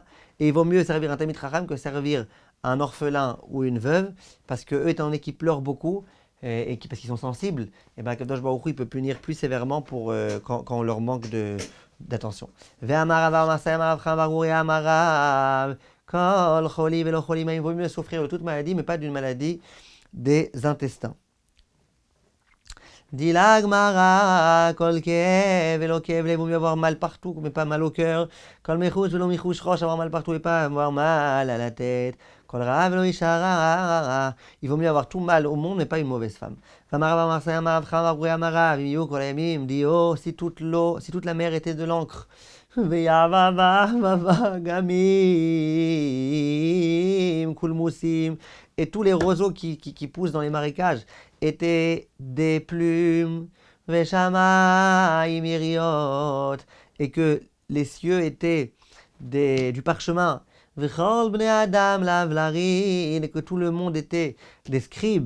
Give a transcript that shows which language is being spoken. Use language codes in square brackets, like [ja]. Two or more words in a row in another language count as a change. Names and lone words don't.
[fr] Et il vaut mieux servir un [he] תלמיד חכם [fr] que servir un orphelin ou une veuve, parce que eux, étant donné qu'ils pleurent beaucoup, parce qu'ils sont sensibles, et bien [he] קדוש ברוך הוא, [fr] il peut punir plus sévèrement quand on leur manque d'attention. Il vaut mieux souffrir de toute maladie, mais pas d'une maladie des intestins. Dit la Gemara, [he] כל כאב ולא כאב, [fr] il vaut mieux avoir mal partout, mais pas mal au cœur. [he] כל מיחוש ולא מיחוש ראש, [fr] avoir mal partout et pas avoir mal à la tête. [he] כל רע ולא אשה רעה, [fr] il vaut mieux avoir tout mal au monde, mais pas une mauvaise femme. Si toute la mer était de l'encre. Et tous les roseaux qui poussent dans les marécages étaient des plumes, et que les cieux étaient du parchemin, et que tout le monde était des scribes.